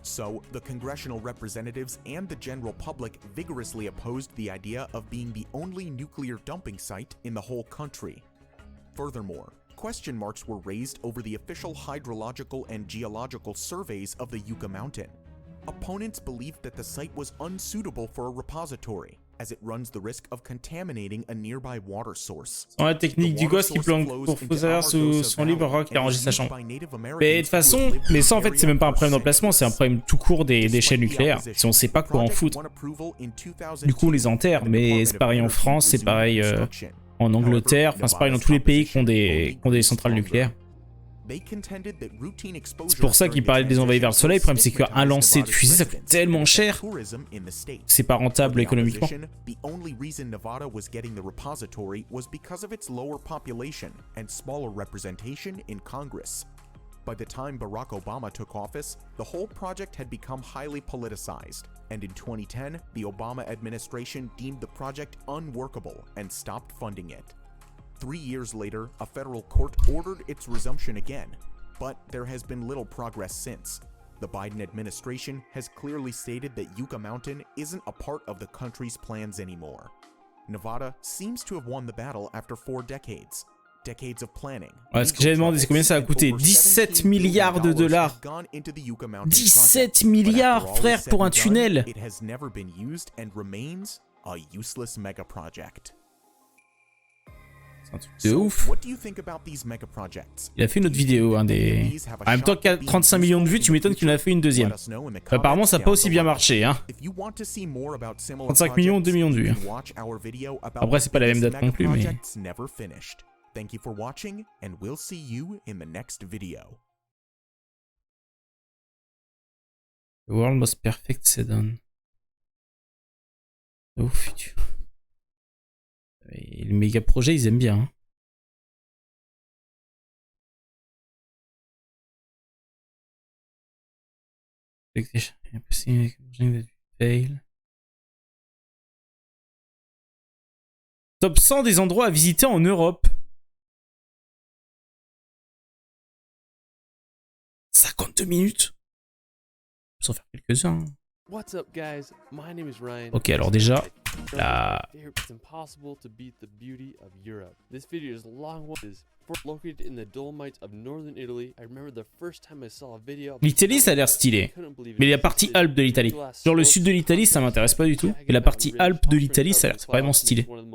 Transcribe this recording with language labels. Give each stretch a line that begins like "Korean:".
English: So, the congressional representatives and the general public vigorously opposed the idea of being the only nuclear dumping site in the whole country. Furthermore, question marks were raised over the official hydrological and geological surveys of the Yucca Mountain. Opponents believed that the site was unsuitable for a repository, as it runs the risk of contaminating a nearby water source.
French: Dans la technique du gosse qui plante pour faire sous son livre rock qui arrange sa chambre. Mais de toute façon, mais ça en fait c'est même pas un problème d'emplacement, c'est un problème tout court des chaînes nucléaires. Si on sait pas quoi en foutre, du coup on les enterre. Mais c'est pareil en France, c'est pareil en Angleterre, enfin c'est pareil dans tous les pays qui ont des centrales nucléaires. C'est pour ça qu'il parlait des envahis vers le soleil. Le problème c'est qu'un lancer de fusée ça coûte tellement cher, c'est pas rentable économiquement.
English: The only reason Nevada was getting the repository was because of its lower population and smaller representation in Congress. By the time Barack Obama took office, the whole project had become highly politicized, and in 2010, the Obama administration deemed the project unworkable and stopped funding it. 3 years later, a federal court ordered its resumption again, but there has been little progress since. The Biden administration has clearly stated that Yucca Mountain isn't a part of the country's plans anymore. Nevada seems to have won the battle after 4 decades. Decades of planning.
French: Ouais, ce que j'avais demandé, c'est combien ça a coûté. 17 milliards de dollars. 17 milliards, frère, pour un tunnel.
English: It has never been used and remains a useless mega project.
French: C'est un truc de ouf. Il a fait une autre vidéo, en même temps qu'il y a 35 millions de vues, tu m'étonnes qu'il en a fait une deuxième. Apparemment ça n'a pas aussi bien marché, hein. 35 millions, 2 millions de vues. Après c'est pas la même date non plus, mais...
English: Thank you for watching, and we'll see you in the next video. The world most perfect sedan.
French: Au futur. Et les méga projets, ils aiment bien. Hein. Fail. Top 100 des endroits à visiter en Europe. 52 minutes. Je peux en faire quelques-uns.
English: What's up, guys? My name is Ryan.
French: Ok, alors déjà, là...
English: It's impossible to beat the beauty of Europe. This video is long located in the Dolomites of northern Italy. I remember the first time I saw a video.
French: L'Italie, ça a l'air stylé. Mais la partie Alpes de l'Italie. Genre le sud de l'Italie, ça m'intéresse pas du tout. Et la partie Alpes de l'Italie, ça a l'air vraiment stylé.